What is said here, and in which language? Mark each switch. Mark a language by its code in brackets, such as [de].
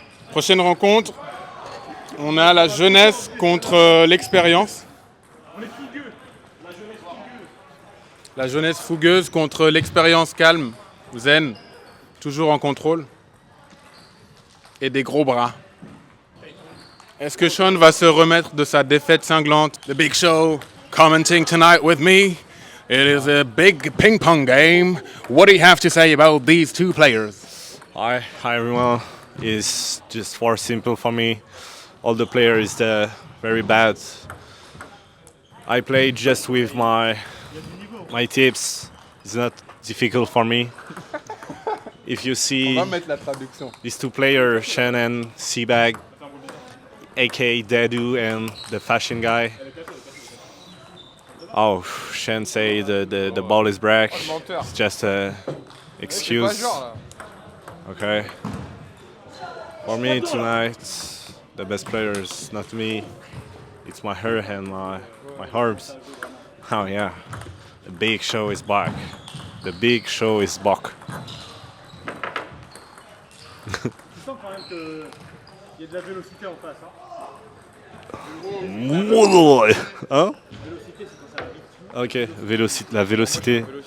[fr] Prochaine rencontre, on a la jeunesse contre l'expérience. La jeunesse fougueuse contre l'expérience calme, zen, toujours en contrôle. Et des gros bras. Est-ce que Sean va se remettre de sa défaite cinglante? [en] The Big Show commenting tonight with me. It is a big ping pong game. What do you have to say about these two players? Hi everyone. It's just for simple for me. All the players very bad. I play just with my tips. It's not difficult for me. If you see [fr] On va mettre la traduction. [en] these two players, Shannon, Seabag, aka Dedu, and the fashion guy. Oh, Shan say the ball is break. [fr] menteur. [en] It's just a excuse. Okay. For me tonight, the best player is not me. It's my hair and my arms. Oh yeah, the big show is back. The big show is back. [fr] Tu sens quand même qu'il y a de la vélocité en face. Hein? Ok, la vélocité.